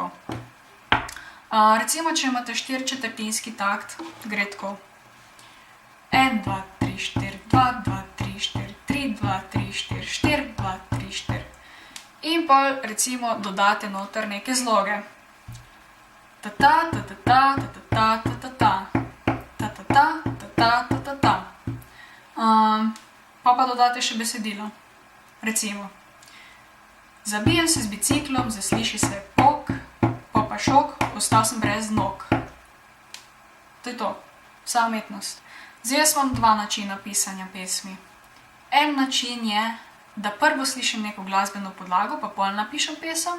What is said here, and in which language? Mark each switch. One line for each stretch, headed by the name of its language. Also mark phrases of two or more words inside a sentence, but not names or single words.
Slovenian: Recimo, če imate 4/4 takt, gre tako. 1, 2, 3, 4, 2, 2, 3, 4, 3, 2, 3, 4, 4, 2, 3, 4. In pol, recimo, dodate noter neke zloge. Ta-ta, ta-ta-ta, ta-ta-ta, ta-ta-ta. Ta-ta-ta, ta-ta, ta-ta-ta. Pa dodate še besedilo. Recimo. Zabijem se z biciklom, zasliši se pok, pa šok, ostal sem brez nog. To je to. Vsa umetnost. Zdaj jaz imam dva načina pisanja pesmi. En način je, da prvo slišim neko glasbeno podlago, pa pol napišem pesem.